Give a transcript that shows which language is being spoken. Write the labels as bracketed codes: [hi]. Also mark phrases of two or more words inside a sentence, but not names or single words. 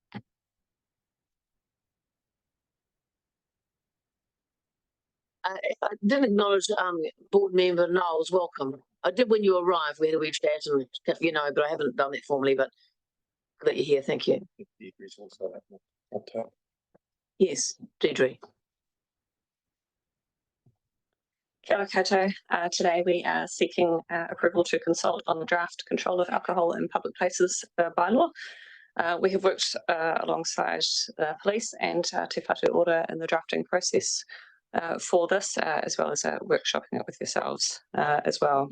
[en] I didn't acknowledge board member Knowles. Welcome. I did when you arrived. We had a wee chat, and but I haven't done it formally. But that you're here. Thank you. Yes, Deidre. [mi] Kia ora koutou. [en] Today we are seeking approval to consult on the draft control of alcohol in public places bylaw. We have worked alongside the police and Te Whatu Ora in the drafting process for this, as well as workshopping it with yourselves as well.